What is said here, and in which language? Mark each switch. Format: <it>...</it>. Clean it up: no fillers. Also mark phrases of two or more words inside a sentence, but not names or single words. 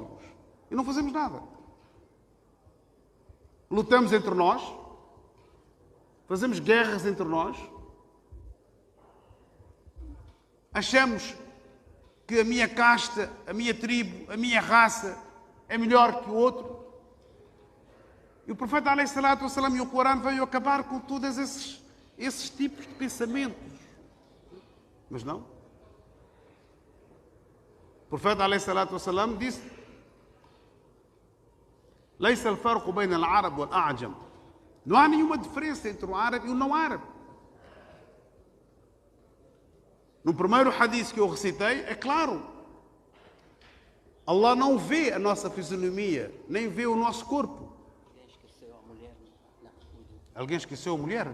<pt>E não fazemos nada. Lutamos entre nós. Fazemos guerras entre nós. Achamos que a minha casta, a minha tribo, a minha raça é melhor que o outro. E o profeta</pt> <ar>عليه الصلاة والسلام</ar> <pt>e o Corão veio acabar com todos esses tipos de pensamentos. Mas não. O profeta</pt> <ar>عليه الصلاة والسلام</ar> <pt>disse:</pt> <ar>ليس الفرق بين العرب والأعجم.</ar> <pt>Não há nenhuma diferença entre o árabe e o não árabe. No primeiro hadith que eu recitei, é claro. Allah não vê a nossa fisionomia, nem vê o nosso corpo. Alguém esqueceu a mulher?</pt>